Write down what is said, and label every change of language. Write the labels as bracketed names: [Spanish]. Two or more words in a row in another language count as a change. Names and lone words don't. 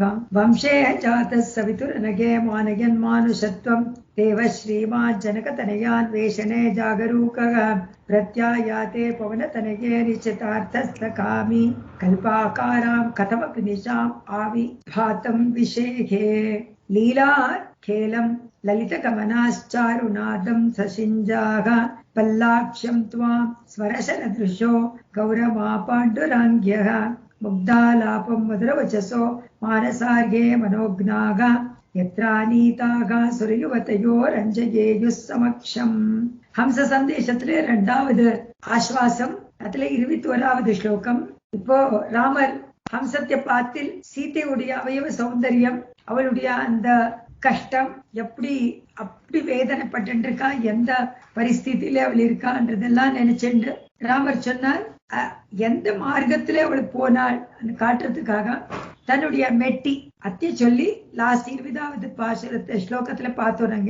[Sanskrit] वंशे जातः सवितुरनगे मानयन् मानुषत्वं देव श्रीमान् जनकतनयान् वेषणे जागरूकः प्रत्यायाते पवनतनये निश्चितार्थस्तकामि कल्पाकारां कथमपि निशाम् आविभातं विषेहे लीला खेलं ललितगमनाश्चारुनादं सशिञ्जाः पल्लाक्ष्यं त्वां स्वरशरदृशो गौरमापाण्डुराङ्ग्यः मुग्धालापं मधुरवचसो मानसार्ये मनोज्ञाः यत्रानीताः सुरयुवतयो रञ्जयेयुः समक्षम्. [Tamil] ஹம்ச சந்தேசத்துல 2வது ஆஸ்வாசம், அதுல 21வது ஸ்லோகம். இப்போ ராமர் ஹம்சத்தை பார்த்து சீதையுடைய அவயவ சௌந்தரியம், அவளுடைய அந்த கஷ்டம் எப்படி அப்படி வேதனைப்பட்டு இருக்கா, எந்த பரிஸ்திதியில அவள் இருக்கான்றதெல்லாம் நினைச்சுண்டு ராமர் சொன்னார், எந்த மார்க்கத்திலே அவள் போனாள் காட்டுறதுக்காக தன்னுடைய மெட்டி அத்திய சொல்லி லாஸ்ட் 20வது பாசுரத்தை ஸ்லோகத்துல பார்த்தோம் நாங்க.